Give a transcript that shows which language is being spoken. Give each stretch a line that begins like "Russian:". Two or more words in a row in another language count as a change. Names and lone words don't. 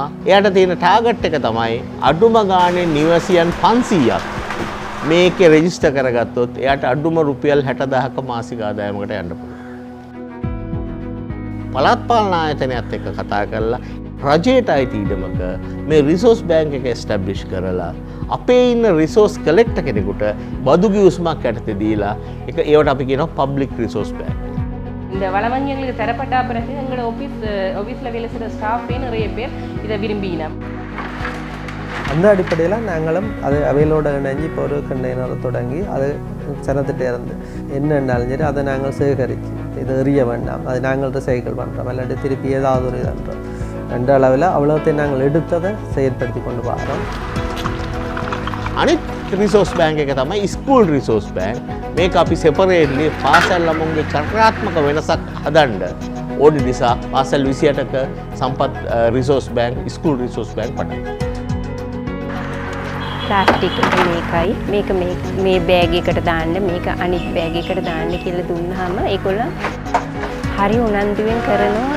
Sinhala: එයාට තියෙන ටාගට් එක තමයි අඩුම ගානේ නිවසියන් 500ක් මේකේ රෙජිස්ටර් කරගත්තොත් එයාට අඩුම රුපියල් 60000ක මාසික ආදායමකට යන්න පුළුවන්. පළාත් පාලන ආයතනයත් එක්ක කතා කරලා රජයට අයිති ඉඩමක මේ
English: resource bank
Sinhala: එක එස්ටැබ්ලිෂ් කරලා අපේ ඉන්න
English: resource collector
Sinhala: කෙනෙකුට බදු ගිවිසුමක් යටතේ දීලා ඒවට අපි කියනවා
English: public resource bank.
Tamil: இந்த வளவங்கியங்களுக்கு தரப்பட்ட பிறகு எங்களோட ஆஃபீஸில் வேலை செய்கிற ஸ்டாஃபே நிறைய பேர் இதை விரும்பினோம். அந்த அடிப்படையில் நாங்களும் அது அவைகளோட இணைஞ்சு இப்போ ஒரு கண்டெய்னரை தொடங்கி அது சனத்திட்டே இருந்து என்னென்னாலும் சரி அதை நாங்கள் சேகரித்து இது எறிய வேண்டாம், அது நாங்கள் ரிசைக்கிள் பண்ணுறோம், இல்லாட்டி திருப்பி ஏதாவது ஒரு இதுன்றோம் என்ற அளவில் அவ்வளோத்தையும் நாங்கள் எடுத்ததை செயல்படுத்தி கொண்டு வரோம்.
Sinhala: අනිත්
English: resource bank
Sinhala: එක තමයි
English: school resource bank.
Sinhala: මේක අපි සෙපරේට්ලි පාසල් ළමුන්ගේ චක්‍රාත්මක වෙනසක් හදන්න ඕනි නිසා පාසල් 28ක සම්පත්
English: resource bank school resource bank
Sinhala: පටන් ප්ලාස්ටික් මේකයි මේ බෑග් එකට දාන්න මේක අනිත් බෑග් එකට දාන්න කියලා දුන්නාම ඒගොල්ලෝ හරි උනන්දුවෙන් කරනවා.